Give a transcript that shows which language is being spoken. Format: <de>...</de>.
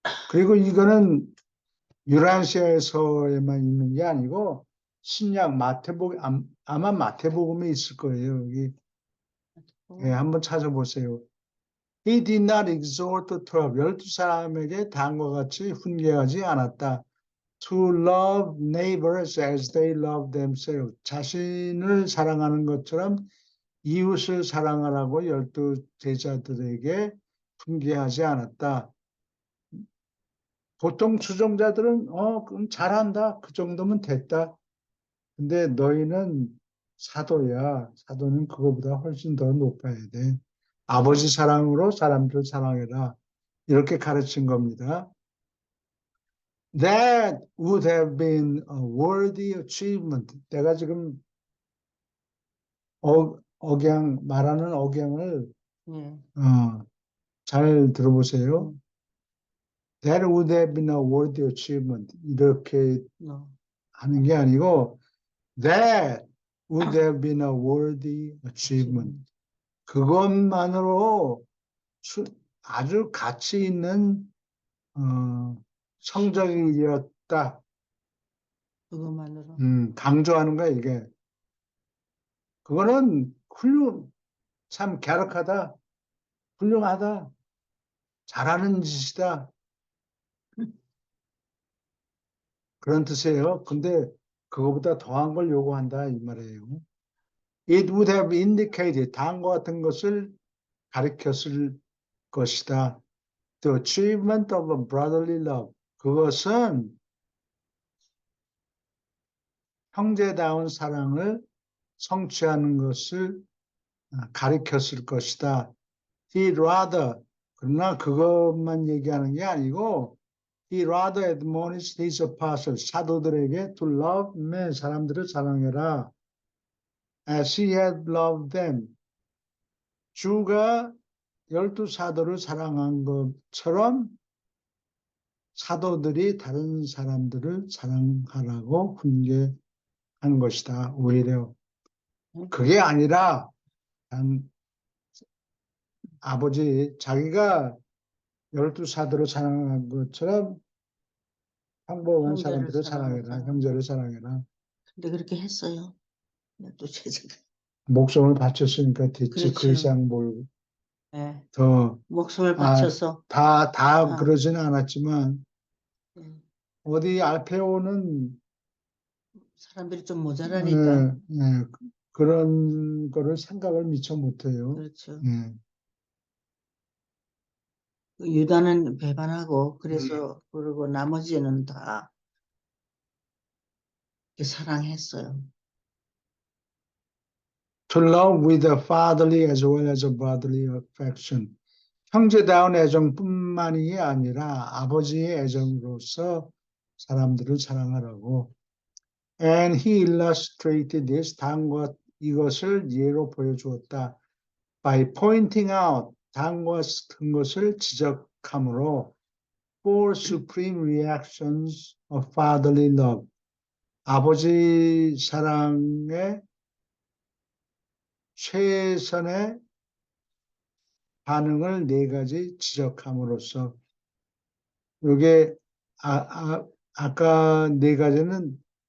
<ko>그리고 이거는 유라시아에서에만 있는 게 아니고 신약 아마 마태복음에 있을 거예요. 여기 예, 한번 찾아보세요.</ko> <en>He did not exhort the 12.</en> <ko>12사람에게 다음과 같이 훈계하지 않았다.</ko> <en>To love neighbors as they love themselves.</en> <ko>자신을 사랑하는 것처럼 이웃을 사랑하라고 12제자들에게 훈계하지 않았다. 보통 추종자들은 그럼 잘한다. 그 정도면 됐다. 근데 너희는 사도야. 사도는 그거보다 훨씬 더 높아야 돼. 아버지 사랑으로 사람들을 사랑해라. 이렇게 가르친 겁니다.</ko> <en>That would have been a worthy achievement.</en> <ko>내가 지금 말하는 억양을 잘 들어보세요.</ko> <en>That would have been a worthy achievement.</en> <ko>이렇게 하는 게 아니고</ko> <en>That would have been a worthy achievement.</en> <ko>그것만으로 아주 가치 있는 성적이었다. 그것만으로. 강조하는 거야, 이게. 그거는 참 갸륵하다, 훌륭하다, 잘하는 짓이다. 그런 뜻이에요. 근데 그거보다 더한 걸 요구한다, 이 말이에요.</ko> <en>It would have indicated,</en> <ko>다음과 같은 것을 가리켰을 것이다.</ko> <en>The achievement of a brotherly love.</en> <ko>그것은 형제다운 사랑을 성취하는 것을 가리켰을 것이다.</ko> <en>He rather,</en> <ko>그러나 그것만 얘기하는 게 아니고</ko> <en>He rather admonished his apostles,</en> <ko>사도들에게</ko> <en>to love men,</en> <ko>사람들을 사랑해라.</ko> <en>As he had loved them.</en> <ko>주가 12사도를 사랑한 것처럼 사도들이 다른 사람들을 사랑하라고 훈계한 것이다. 오히려 그게 아니라 아버지 자기가 12사도를 사랑한 것처럼 평범한 사람들을 사랑해라. 형제를 사랑해라. 근데 그렇게 했어요. 또 제자가. 목숨을 바쳤으니까 됐지. 그렇죠. 그 이상 뭘 네. 더 목숨을 바쳐서. 다 그러지는 않았지만 어디 알페오는 사람들이 좀 모자라니까. 그런 거를 생각을 미처 못해요. 그렇죠. 유다는 배반하고 그래서 그러고 나머지는 다 사랑했어요.</ko> <en>To love with a fatherly as well as a brotherly affection.</en> <ko>형제다운 애정뿐만이 아니라 아버지의 애정으로서 사람들을 사랑하라고.</ko> <en>And he illustrated this.</en> <ko>다음과 이것을 예로 보여주었다.</ko> <en>By pointing out.</en> <ko>다음과 같은 것을 지적함으로</ko> <en>four supreme reactions of fatherly love.</en> <ko>아버지 사랑의 최선의 반응을 4가지 지적함으로써 이게 아까 4가지는</ko>